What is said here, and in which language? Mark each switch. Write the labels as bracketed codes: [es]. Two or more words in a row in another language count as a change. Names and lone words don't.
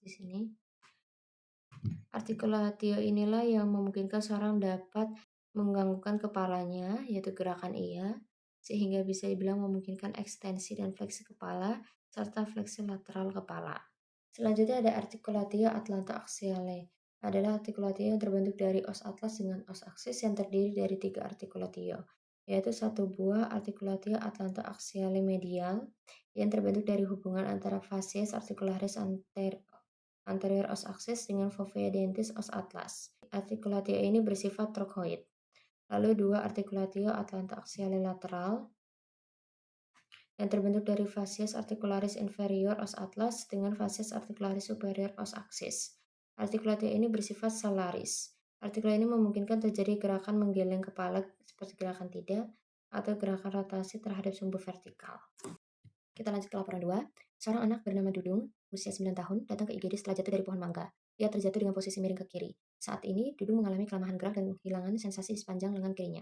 [id] Di sini articulatio inilah yang memungkinkan seorang dapat mengganggukan kepalanya, yaitu gerakan ia, sehingga bisa dibilang memungkinkan ekstensi dan fleksi kepala, serta fleksi lateral kepala. Selanjutnya ada [la] articulatio atlanto-axiale. [id] Adalah articulatio yang terbentuk dari os atlas dengan os aksis yang terdiri dari 3 articulatio, yaitu satu buah [la] articulatio atlanto-axiale medial [id] yang terbentuk dari hubungan antara [la] facies articularis anterior os aksis [id] dengan [la] fovea dentis os atlas. [id] Articulatio ini bersifat trochoid. Lalu 2 [la] articulatio atlanto-axiale lateral [id] yang terbentuk dari [la] facies articularis inferior os atlas [id] dengan [la] facies articularis superior os aksis. [id] Articulatio ini bersifat solaris. Artikel ini memungkinkan terjadi gerakan menggeleng kepala seperti gerakan tidak atau gerakan rotasi terhadap sumbu vertikal. Kita lanjut ke laporan 2. Seorang anak bernama Dudung, usia 9 tahun, datang ke IGD setelah jatuh dari pohon mangga. Ia terjatuh dengan posisi miring ke kiri. Saat ini, Dudung mengalami kelemahan gerak dan kehilangan sensasi di sepanjang lengan kirinya.